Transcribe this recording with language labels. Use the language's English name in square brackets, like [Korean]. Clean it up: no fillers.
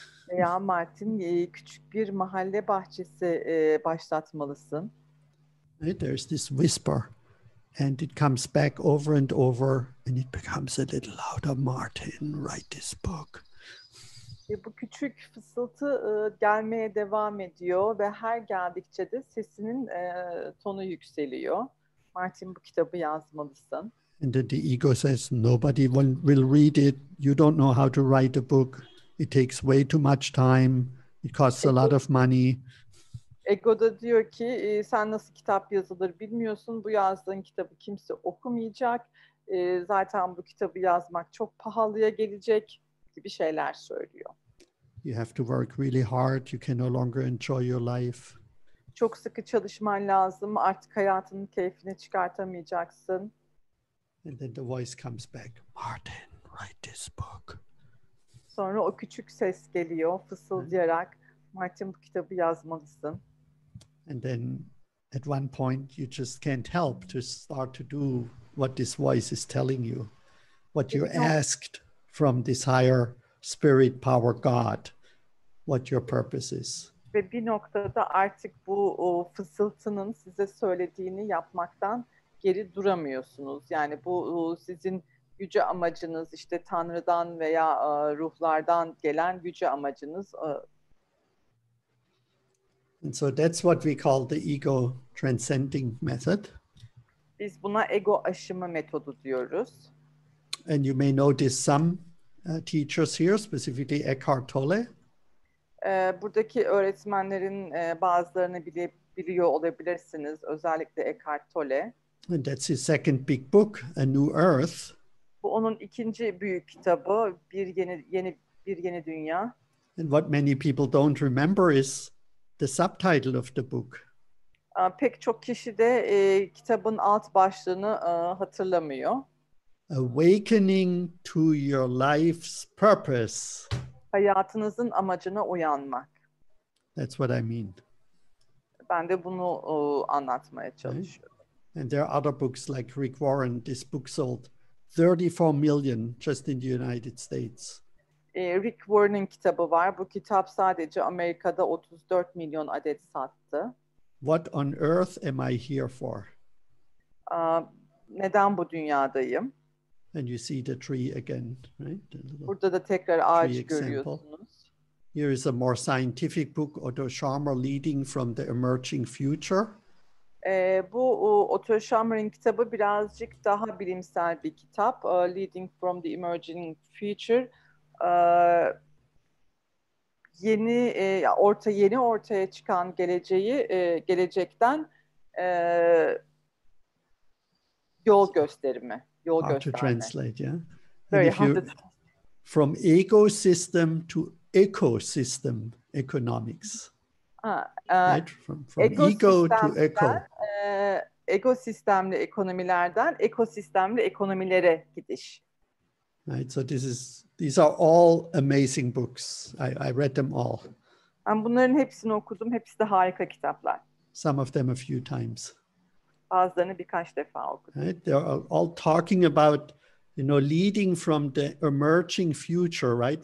[Turkish] Veya Martin, küçük bir mahalle bahçesi başlatmalısın. [English] Right? There's this whisper, and it comes back over and over, and it becomes a little louder. Martin, write this book. [Turkish] Bu küçük fısıltı gelmeye devam ediyor ve her geldikçe de sesinin tonu yükseliyor. Martin, bu kitabı yazmalısın. [English] And then the ego says, nobody will read it. You don't know how to write a book. It takes way too much time. It costs a lot of money. [Turkish] Ego da diyor ki sen nasıl kitap yazılır bilmiyorsun. Bu yazdığın kitabı kimse okumayacak. Zaten bu kitabı yazmak çok pahalıya gelecek gibi şeyler söylüyor. [English] You have to work really hard. You can no longer enjoy your life. [Turkish] Çok sıkı çalışman lazım. Artık hayatının keyfini çıkartamayacaksın. [English] And then the voice comes back. Martin, write this book. [Turkish] Sonra o küçük ses geliyor fısıldayarak. Martin, bu kitabı yazmalısın. [English] And then at one point you just can't help to start to do what this voice is telling you. What you asked from this higher spirit power God. What your purpose is. [Turkish] Ve bir noktada artık bu fısıltının size söylediğini yapmaktan geri duramıyorsunuz. Yani bu sizin yüce amacınız, işte Tanrı'dan veya ruhlardan gelen yüce amacınız. [English] And so that's what we call the Ego Transcending Method. [Turkish] Biz buna ego aşımı metodu diyoruz. [English] And you may notice some teachers here, specifically Eckhart Tolle. [Turkish] Buradaki öğretmenlerin bazılarını biliyor olabilirsiniz. Özellikle Eckhart Tolle. [English] And that's his second big book, A New Earth. [Turkish] Bu onun ikinci büyük kitabı, bir yeni dünya. [English] And what many people don't remember is the subtitle of the book. [Turkish] Pek çok kişi de kitabın alt başlığını hatırlamıyor. [English] Awakening to your life's purpose. [Turkish] Hayatınızın amacına uyanmak. [English] That's what I mean. [Turkish] Ben de bunu anlatmaya çalışıyorum. [English] And there are other books like Rick Warren. This book sold 34 million just in the United States. [Turkish] Rick Warren'ın kitabı var. Bu kitap sadece Amerika'da 34 milyon adet sattı. [English] What on earth am I here for? [Turkish] Neden bu dünyadayım? [English] And you see the tree again, right? [Turkish] Burada da tekrar ağaç [English] tree example. [Turkish] görüyorsunuz. [English] Here is a more scientific book, Otto Scharmer, Leading from the Emerging Future. [Turkish] Bu Otto Scharmer'ın kitabı birazcık daha bilimsel bir kitap. [English] Leading from the Emerging Future. [Turkish] Yeni ortaya çıkan gelecekten yol gösterimi. [English] Hard to translate, yeah. And if you, from ego system to ecosystem economics. Right? From ego to eco. [Turkish] Ekosistemli ekonomilerden ekosistemli ekonomilere gidiş. [English] Right. So these are all amazing books. I read them all. [Turkish] Ben bunların hepsini okudum. Hepsi de harika kitaplar. [English] Some of them a few times. [Turkish] Bazılarını birkaç defa okudum. [English] Right? They're all talking about, leading from the emerging future, right?